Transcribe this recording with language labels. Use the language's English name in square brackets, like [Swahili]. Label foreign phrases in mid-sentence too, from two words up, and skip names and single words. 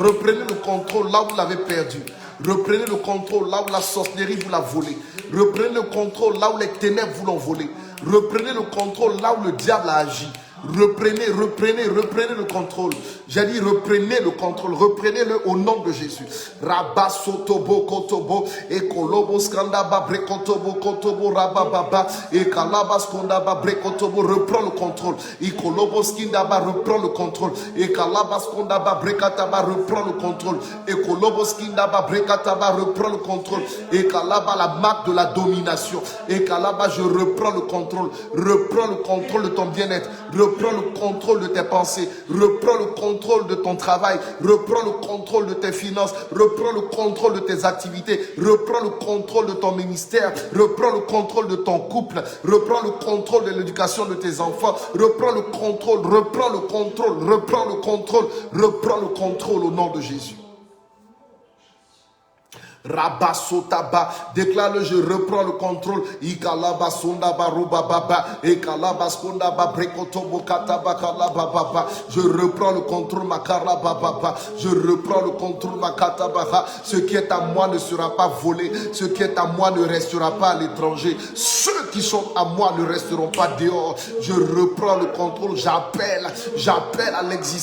[French] Reprenez le contrôle là où vous l'avez perdu. Reprenez le contrôle là où la sorcellerie vous l'a volé. Reprenez le contrôle là où les ténèbres vous l'ont volé. Reprenez le contrôle là où le diable a agi. Reprenez le contrôle. J'ai dit reprenez le contrôle. Reprenez-le au nom de Jésus. Rabba sotobo kotobo et kolobo skandaba brekotobo kotobo rababa et kalaba skandaba brekotobo. Reprends le contrôle. Et kolobo skindaba reprend le contrôle. Et kalaba skandaba brekataba reprend le contrôle. Et kolobo skindaba brekataba reprend le contrôle. Et kalaba la marque de la domination. Et kalaba je reprends le contrôle. Reprends le contrôle de ton bien-être. Reprends le contrôle de tes pensées. Reprends le contrôle de ton travail. Reprends le contrôle de tes finances. Reprends le contrôle de tes activités. Reprends le contrôle de ton ministère. Reprends le contrôle de ton couple. Reprends le contrôle de l'éducation de tes enfants. Reprends le contrôle. Reprends le contrôle. Reprends le contrôle. Reprends le contrôle au nom de Jésus. Rabasotaba, déclare-le, je reprends le contrôle. Ikalaba sondaba rubababa, ekalaba skondaba brekotobo kataba kalaba baba. Je reprends le contrôle makara baba. Je reprends le contrôle makatabaha. Ce qui est à moi ne sera pas volé. Ce qui est à moi ne restera pas à l'étranger. Ceux qui sont à moi ne resteront pas dehors. Je reprends le contrôle. J'appelle à l'existence.